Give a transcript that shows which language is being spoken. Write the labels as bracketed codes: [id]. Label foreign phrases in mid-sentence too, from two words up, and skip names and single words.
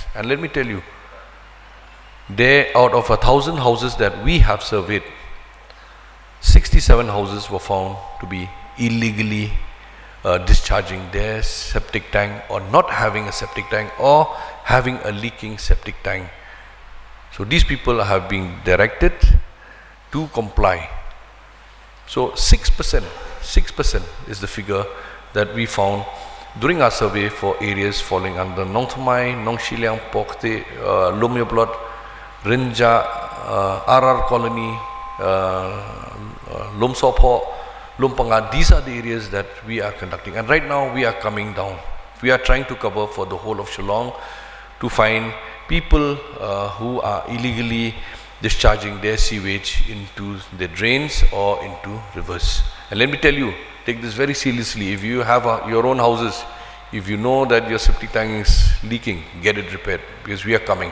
[en] And let me tell you, out of 1,000 houses that we have surveyed, 67 houses were found to be illegally discharging their septic tank, or not having a septic tank, or having a leaking septic tank. So these people have been directed to comply. So 6% is the figure that we found during our survey for areas falling under Nongthamai, Nongshiliang, Pokte, Lumyablot, Rinja, RR Colony, Lumsopo, Lumpanga. These are the areas that we are conducting, and right now we are coming down. We are trying to cover for the whole of Shillong to find people who are illegally discharging their sewage into the drains or into rivers. And let me tell you, take this very seriously. If you have your own houses, if you know that your septic tank is leaking, get it repaired, because we are coming.